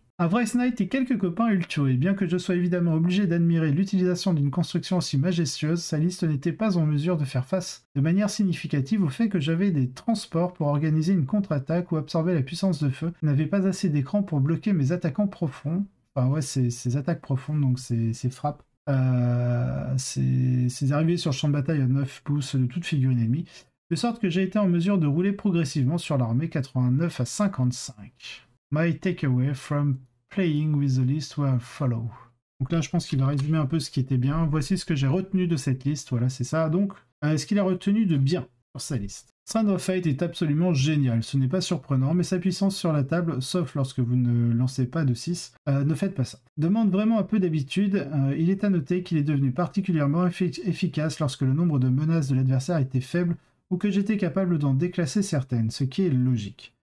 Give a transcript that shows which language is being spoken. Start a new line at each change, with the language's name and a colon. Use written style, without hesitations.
French: Un vrai Knight et quelques copains eu le tué. Bien que je sois évidemment obligé d'admirer l'utilisation d'une construction aussi majestueuse, sa liste n'était pas en mesure de faire face de manière significative au fait que j'avais des transports pour organiser une contre-attaque ou absorber la puissance de feu, n'avais pas assez d'écran pour bloquer mes attaquants profonds. Enfin ouais, ces attaques profondes, donc ces frappes. Ces arrivées sur le champ de bataille à 9 pouces de toute figurine ennemie, de sorte que j'ai été en mesure de rouler progressivement sur l'armée 89 à 55.
English: My takeaway from playing with the list were follow.
French: Donc là, je pense qu'il va résumer un peu ce qui était bien. Voici ce que j'ai retenu de cette liste. Voilà, c'est ça. Donc, ce qu'il a retenu de bien sur sa liste. Strand of Fate est absolument génial. Ce n'est pas surprenant, mais sa puissance sur la table, sauf lorsque vous ne lancez pas de 6, ne faites pas ça. Demande vraiment un peu d'habitude. Il est à noter qu'il est devenu particulièrement efficace lorsque le nombre de menaces de l'adversaire était faible ou que j'étais capable d'en déclasser certaines, ce qui est logique.